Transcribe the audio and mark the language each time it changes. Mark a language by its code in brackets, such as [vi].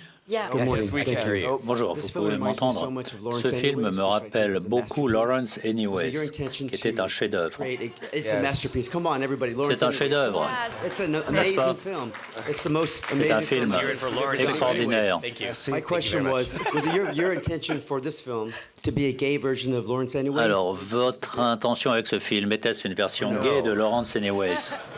[en] Yeah. Good morning. Thank you. [fr] Bonjour, vous pouvez m'entendre. Ce film me rappelle beaucoup Lawrence Anyways, qui était un chef-d'œuvre. C'est un chef-d'œuvre. N'est-ce pas? C'est un film extraordinaire. [en] My question was it your intention for this film to be a gay version of Lawrence Anyways? [fr] Alors, votre intention avec ce film était-ce une version gay de Lawrence Anyways?